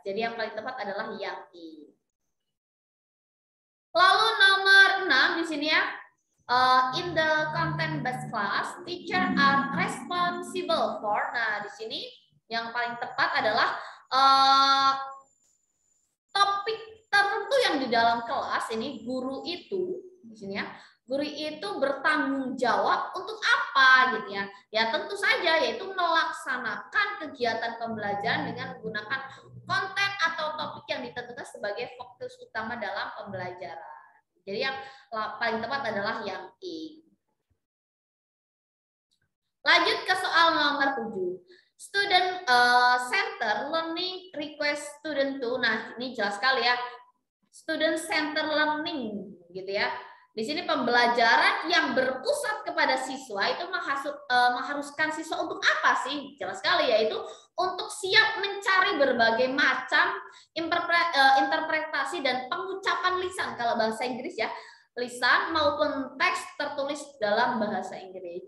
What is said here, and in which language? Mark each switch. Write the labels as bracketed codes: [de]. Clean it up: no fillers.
[id] Jadi yang paling tepat adalah yang I. Lalu nomor 6 di sini ya. [en] In the content-based class, teacher are responsible for. [id] Nah, di sini yang paling tepat adalah topik tertentu yang di dalam kelas ini guru itu di sini ya. Guru itu bertanggung jawab untuk apa gitu ya? Ya tentu saja yaitu melaksanakan kegiatan pembelajaran dengan menggunakan konten atau topik yang ditentukan sebagai fokus utama dalam pembelajaran. Jadi yang paling tepat adalah yang I. Lanjut ke soal nomor 7. [en] Student center learning request student to. [id] Nah, ini jelas sekali ya. Student center learning gitu ya. Di sini pembelajaran yang berpusat kepada siswa itu mengharuskan siswa untuk apa sih? Jelas sekali yaitu untuk siap mencari berbagai macam interpretasi dan pengucapan lisan kalau bahasa Inggris ya, lisan maupun teks tertulis dalam bahasa Inggris.